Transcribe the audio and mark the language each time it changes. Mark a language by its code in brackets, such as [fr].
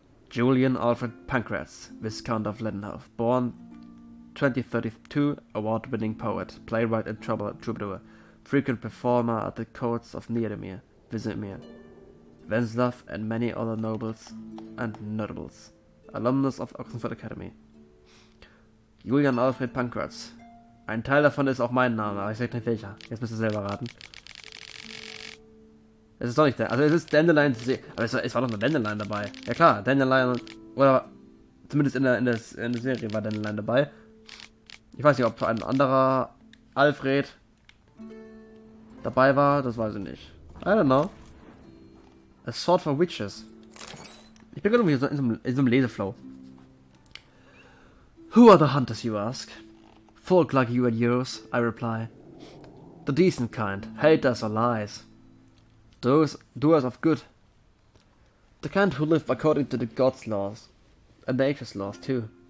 [en] Julian Alfred Pancratz, Viscount of Leadenhall, born 2032, award-winning poet, playwright and troubadour, frequent performer at the courts of Niedermir, Vizimir, Venslav and many other nobles and notables. Alumnus of Oxenford Academy. Julian Alfred Pancratz. [de] Ein Teil davon ist auch mein Name, aber ich sag nicht welcher. Jetzt müsst ihr selber raten. Es ist doch nicht der. Also es ist Dandelion. Aber es war doch eine Dandelion dabei. Ja klar, Dandelion. Oder zumindest in der Serie war Dandelion dabei. Ich weiß nicht, ob ein anderer Alfred dabei war. Das weiß ich nicht. [en] I don't know. [de] A Sword for Witches. Ich bin irgendwie so in so einem Leseflow. [en] Who are the hunters, you ask? Folk like you and yours, I reply. The decent kind, haters or lies. Doers of good. The kind who live according to the gods' laws, and nature's laws too.